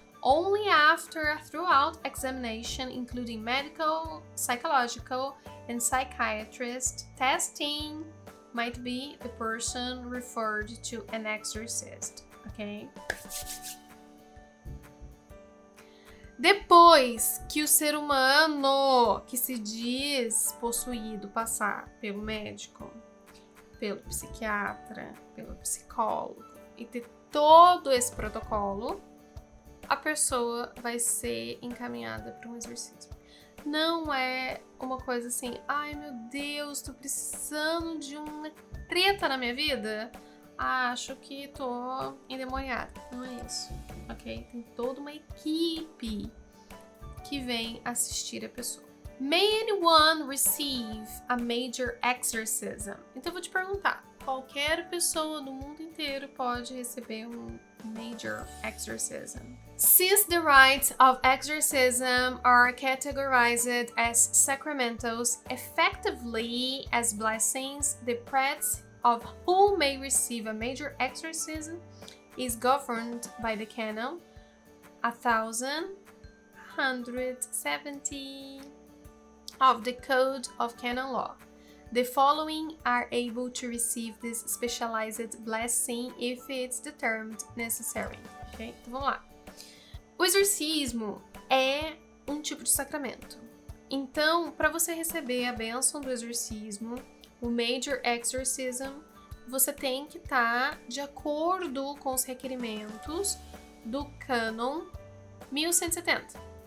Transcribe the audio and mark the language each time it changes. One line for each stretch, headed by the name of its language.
English: Only after a thorough examination, including medical, psychological, and psychiatrist testing, might be the person referred to an exorcist, ok?
Portuguese: Depois que o ser humano que se diz possuído passar pelo médico, pelo psiquiatra, pelo psicólogo e ter todo esse protocolo, a pessoa vai ser encaminhada para um exorcismo. Não é uma coisa assim, ai meu Deus, tô precisando de uma treta na minha vida, acho que tô endemoniada. Não é isso, ok? Tem toda uma equipe que vem assistir a pessoa.
English: May anyone receive a major exorcism?
Portuguese: Então eu vou te perguntar, qualquer pessoa do mundo inteiro pode receber um
English: major exorcism? Since the rites of exorcism are categorized as sacramentals, effectively as blessings, the priests of who may receive a major exorcism is governed by the canon 1170 of the Code of Canon Law. The following are able to receive this specialized blessing if it's determined necessary.
Portuguese: Ok? Então vamos lá. O exorcismo é um tipo de sacramento. Então, para você receber a bênção do exorcismo, o
English: Major Exorcism,
Portuguese: você tem que estar de acordo com os requerimentos do Cânon 1170.